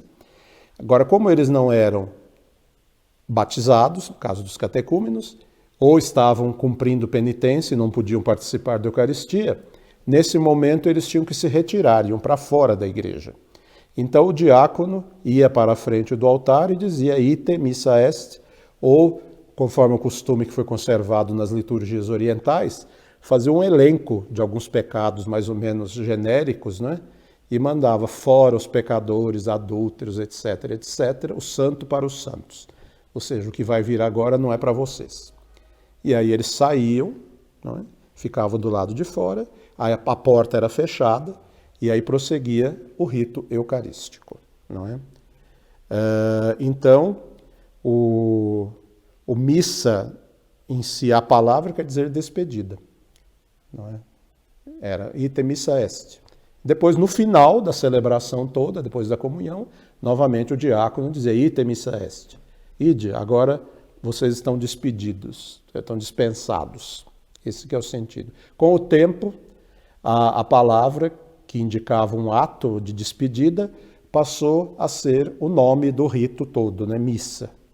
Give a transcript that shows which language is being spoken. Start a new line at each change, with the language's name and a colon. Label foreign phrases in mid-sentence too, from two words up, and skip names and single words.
Portuguese: Agora, como eles não eram batizados, no caso dos catecúmenos, ou estavam cumprindo penitência e não podiam participar da Eucaristia, nesse momento eles tinham que se retirar, iam para fora da igreja. Então o diácono ia para a frente do altar e dizia
Latin: ite missa est,
Portuguese: ou, conforme o costume que foi conservado nas liturgias orientais, fazia um elenco de alguns pecados mais ou menos genéricos, né? E mandava fora os pecadores, adúlteros, etc., etc., o santo para os santos. Ou seja, o que vai vir agora não é para vocês. E aí eles saíam, não é? Ficavam do lado de fora, aí a porta era fechada, e aí prosseguia o rito eucarístico. Não é? Então, o missa em si, a palavra quer dizer despedida. Não é? Era
Latin: ite missa est.
Portuguese: Depois, no final da celebração toda, depois da comunhão, novamente o diácono dizia
Latin: ite missa est.
Portuguese: Ide, agora vocês estão despedidos, estão dispensados. Esse que é o sentido. Com o tempo, a palavra que indicava um ato de despedida passou a ser o nome do rito todo, né? Missa.